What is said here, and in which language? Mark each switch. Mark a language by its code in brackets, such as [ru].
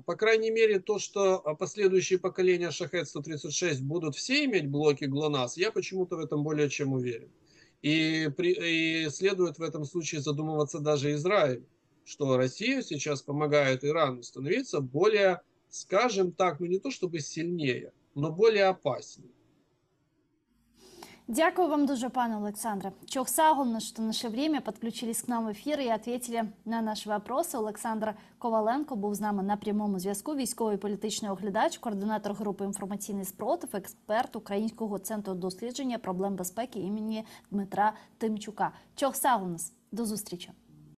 [ru] По крайней мере, то, что последующие поколения Шахед-136 будут все иметь блоки ГЛОНАСС, я почему-то в этом более чем уверен. И следует в этом случае задумываться даже Израиль, что Россия сейчас помогает Ирану становиться более, скажем так, ну не то чтобы сильнее, но более опаснее. [uk] Дякую вам дуже, пане Олександре. [ru] Чохсагулно, что наше время подключились к нам в ефір і ответили на наші вопроси. [uk] Олександр Коваленко був з нами на прямому зв'язку. Військовий політичний оглядач, координатор групи «Інформаційний спротив», експерт Українського центру дослідження проблем безпеки імені Дмитра Тимчука. Чохсагулнос. До зустрічі.